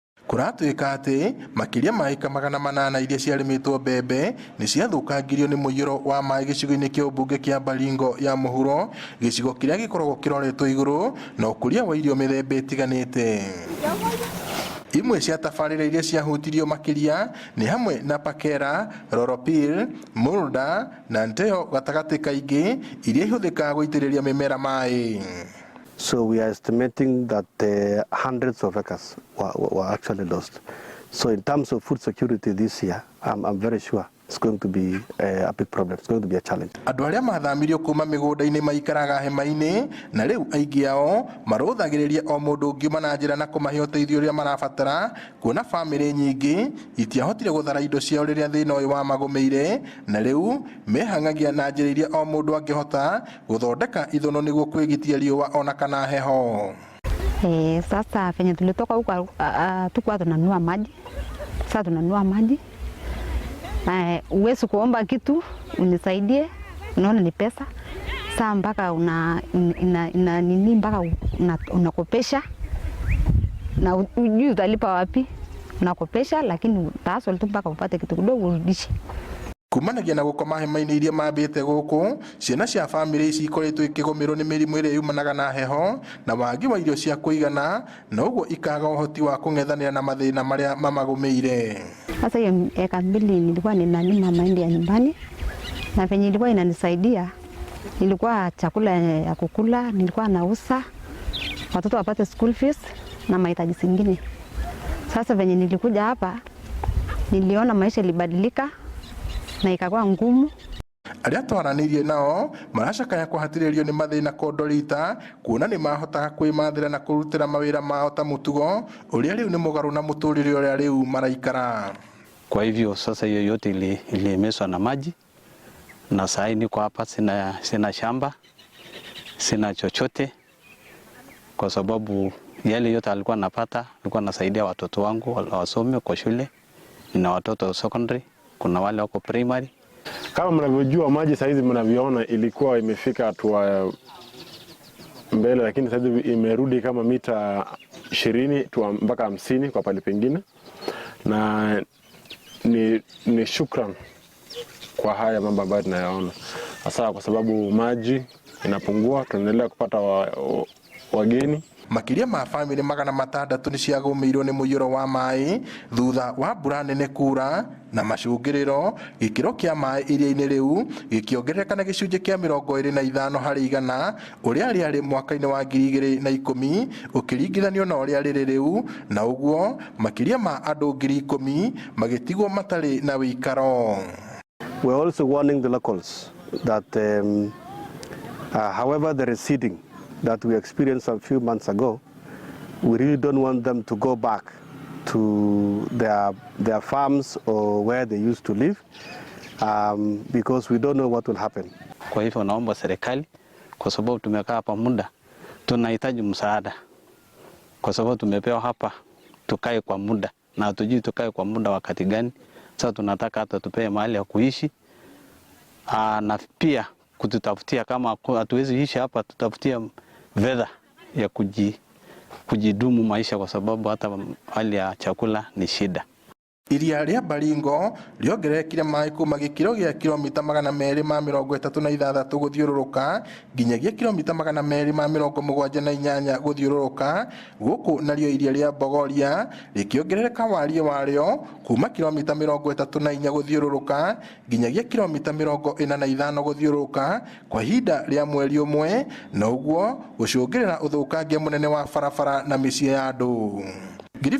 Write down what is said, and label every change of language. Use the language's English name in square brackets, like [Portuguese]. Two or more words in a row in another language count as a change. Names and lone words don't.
[Kikuyu] Kuratuika ati makiria ma eka 800 iria ciarimitwo mbembe ni ciathukangirio ni muiyuro wa mai gicigo-ini kia ubunge kia Baringo ya muhuro, gicigo kiria gikoragwo kiroretwo iguru na ukuria wa irio mithemba itiganite. Imwe cia tabarĩra iria ciahutirio makiria ni hamwe na Pakera, Roropil, Mulda na Nteo gatagati kaingi iria ihuthikaga guitĩrĩria mimera mai. [English] So we are estimating that hundreds of acres were actually lost. So in terms of food security this year, I'm very sure it's going to be a big problem. It's going to be a challenge. [Kikuyu] Andu aria mathamirio kuma migunda-ini maikaraga hema-ini na riu aingi ao maruthagiriria o mundu ungiuma na njira na kumahe uteithio uria marabatara, kuona family nyingi itiahotire guthara indo ciao riria thina uyu wa magumeire, na riu mehangagia na njira iria o mundu angihota guthondeka ithono niguo kwigitia riua ona kana heho. [Swahili] Sasa venye tulitoka huko tukua tunanunua maji. Sasa tunanunua maji. Uwezi kuomba kitu unisaidie, unaona ni pesa. Sasa mpaka nini mpaka unakopesha na ujui utalipa wapi. Unakopesha lakini utaaswa tu mpaka upate kitu kidogo urudishe. [Kikuyu] Kumanagia na gukoma hema-ini iria mambite guku, ciana cia family ici ikoretwo ikigomerwo ni mirimu iria yumanaga na heho na wagi wa irio cia kuigana, na uguo ikaga uhoti wa kung'ethanira na mathina maria mamagumeire. [Swahili] Sasa hiyo eka 2 nilikuwa ninalima mahindi ya nyumbani, na venye ilikuwa inanisaidia, nilikuwa chakula ya kukula, nilikuwa nauza, watoto wapate [English] school fees [Swahili] na mahitaji zingine. Sasa venye nilikuja hapa, niliona maisha ilibadilika na ikakuwa ngumu. [Kikuyu] Aria twaranirie nao maracakaya kuhatiririo ni mathina kondorita, kuona ni mahotaga kwimathira na kurutira mawira mao ta mutugo uria riu ni mugaru na muturire uria riu maraikara. [Swahili] Kwa hivyo sasa hiyo yote iliemeswa na maji, na sasa niko hapa sina shamba, sina chochote, kwa sababu yale yote alikuwa napata alikuwa nasaidia watoto wangu wasome kwa shule. Nina watoto wa secondary, kuna wale wako primary. Kama mnavyojua maji saizi mnavyoona ilikuwa imefika hatua mbele, lakini sasa imerudi kama mita 20 mpaka 50 kwa pale pengine, na ni shukran kwa haya mambo ambayo tunayaona. Hasa kwa sababu maji inapungua, tunaendelea kupata wageni. [Kikuyu] Makiria ma family 600 ni ciagumirwo ni muiyuro wa mai thutha wa mbura nene kura na macungiriro. Gikiro kia mai iria-ini riu gikiongerereka na gicunji kia 25 harĩ 100 uria riari mwaka-ini wa 2010 ukiringithanio na uria riri riu, na uguo makiria ma andu 10,000 magitigwo matari na wikaro. [English] We are also warning the locals that however the receding that we experienced a few months ago, we really don't want them to go back to their farms or where they used to live, because we don't know what will happen. [Swahili] Kwa hivyo naomba serikali, kwa sababu tumekaa hapa muda, tunahitaji msaada, kwa sababu tumepewa hapa tukae kwa muda na hatujui tukae kwa muda wakati gani. Sasa tunataka hata tupewe mahali ya kuishi, na pia kututafutia, kama hatuwezi ishi hapa, tutafutia fedha ya kujidumu maisha, kwa sababu hata hali ya chakula ni shida. [Kikuyu] Iria ria Baringo riongererekire mai kuma gikiro gia kilomita 236 guthiururuka nginyagia kilomita 278 guthiururuka. Guku nario iria ria Bogoria rikiongerereka warie wario kuma kilomita 34 guthiururuka nginyagia kilomita 45 guthiururuka kwa ihinda ria mweri umwe, na uguo gucungirira uthukangia munene wa barabara na micii ya andu.